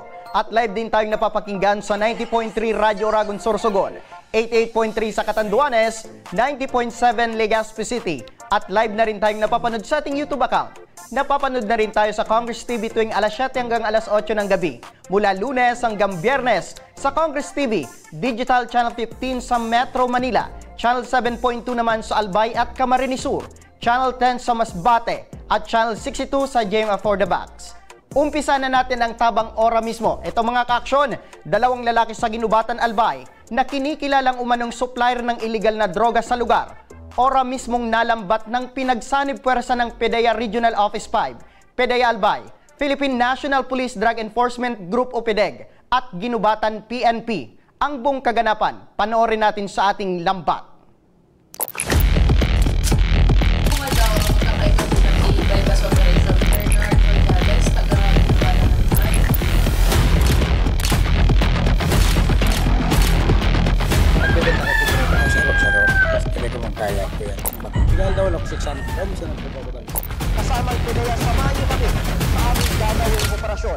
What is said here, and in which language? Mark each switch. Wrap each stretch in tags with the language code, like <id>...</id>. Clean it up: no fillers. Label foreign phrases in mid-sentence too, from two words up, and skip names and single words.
<tl>At live din tayong napapakinggan sa 90.3 Radyo Oragon Sorsogon, 88.3 sa Catanduanes, 90.7 Legazpi City. At live na rin tayong napapanood sa ating YouTube account. Napapanood na rin tayo sa Congress TV tuwing alas 7 hanggang alas 8 ng gabi. Mula Lunes hanggang Biyernes sa Congress TV, Digital Channel 15 sa Metro Manila, Channel 7.2 naman sa Albay at Camarines Sur, Channel 10 sa Masbate, at Channel 62 sa JMA for the Box. Umpisa na natin ang tabang ora mismo. Ito mga ka-aksyon, dalawang lalaki sa Ginubatan, Albay na kinikilalang umanong supplier ng illegal na droga sa lugar. Ora mismong nalambat ng pinagsanib puwersa ng PDEA Regional Office 5, PDEA Albay, Philippine National Police Drug Enforcement Group o PDEG, at Ginubatan PNP. Ang buong kaganapan, panoorin natin sa ating lambat. Kasama ang PDEA, samahan niyo kami sa aming gagawing operasyon.</tl>